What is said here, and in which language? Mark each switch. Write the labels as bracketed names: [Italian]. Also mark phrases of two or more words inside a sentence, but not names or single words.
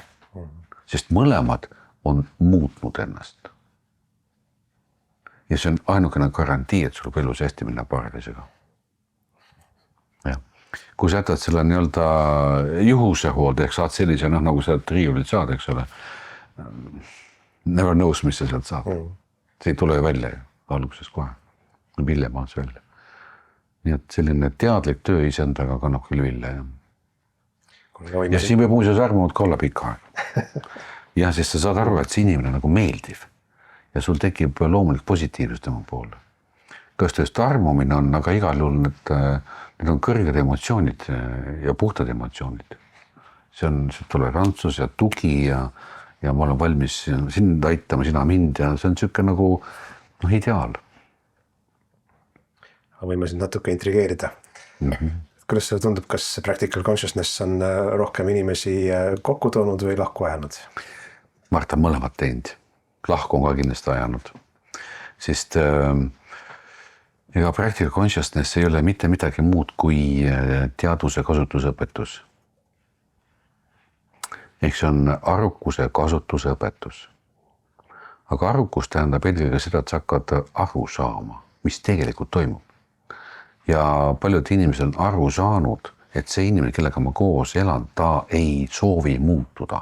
[Estonian] Sest mõlemad on muutnud ennast. Ja see on ainukene garantii, et sul elus hästi minna paarilisega. Kui sa jätad selle nii-öelda juhuse hoolde, ehk saad sellise, nagu sa riiulit saad, eks ole. [English] Never knows, [Estonian] mis sa sealt saad. See ei tule välja ju, alguses kohe. Vilja maas välja. Nii et selline teadlik töö iseendaga kannab küll vilja. Ja siin võib muuseas armunud ka olla pikka aeg. Ja sest sa saad aru, et see inimene nagu meeldiv. Ja sul tekib loomulik positiivsus tema poole. Kas tõest armumine on, aga igal juhul need on kõrged emotsioonid ja puhtad emotsioonid. See on tolerantsus ja tugi ja ma olen valmis sind aitama, sina mind ja see on siuke nagu ideaal. Võime sind natuke intrigeerida. Kuidas see tundub, kas [English] practical consciousness [Estonian] on rohkem inimesi kokku toonud või lahku ajanud? Marta on mõlemad teinud. Lahku on ka kindlasti ajanud. Sest ega [English] practical consciousness [Estonian] ei ole mitte midagi muud kui teaduse kasutusõpetus. Ehk see on arukuse kasutusõpetus. Aga arukus tähendab eelkõige seda, et sa hakkad aru saama, mis tegelikult toimub. Ja paljud inimesed on aru saanud, et see inimene, kellega ma koos elan, ta ei soovi muutuda.